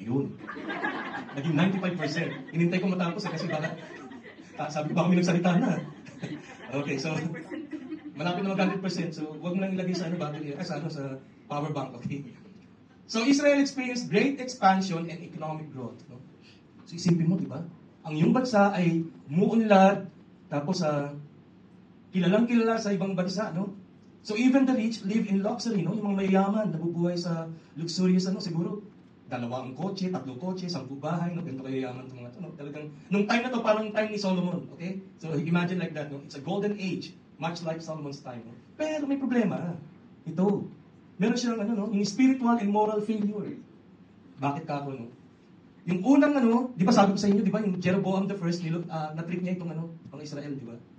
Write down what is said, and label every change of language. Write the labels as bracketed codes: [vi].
[tl] Ayun. Naging 95%. Inintay ko matapos kasi sabi ko baka may nagsalita na. Okay, so malapit na mag-100%. So huwag mo lang ilagay sa battery, sa power bank, okay? [en] So Israel experienced great expansion and economic growth. [tl] No? So isipin mo, di ba? Ang iyong bansa ay umuunlad, tapos kilalang-kilala sa ibang bansa, no? [en] So even the rich live in luxury, no? [tl] Yung mga mayayaman, nabubuhay sa luxurious, siguro, 2 kotse, 3 kotse, 10 bahay, no? Ganito kayo yaman itong mga ito, no? Talagang, nung time na to, parang time ni Solomon, okay? [en] So imagine like that, no? It's a golden age, much like Solomon's time, no? [tl] Pero may problema, ito. Meron siyang yung [en] spiritual and moral failure. [tl] Bakit ka ako, no? Yung unang di ba sabi ko sa inyo, di ba, yung Jeroboam the first, na-trick niya itong pang Israel, di ba?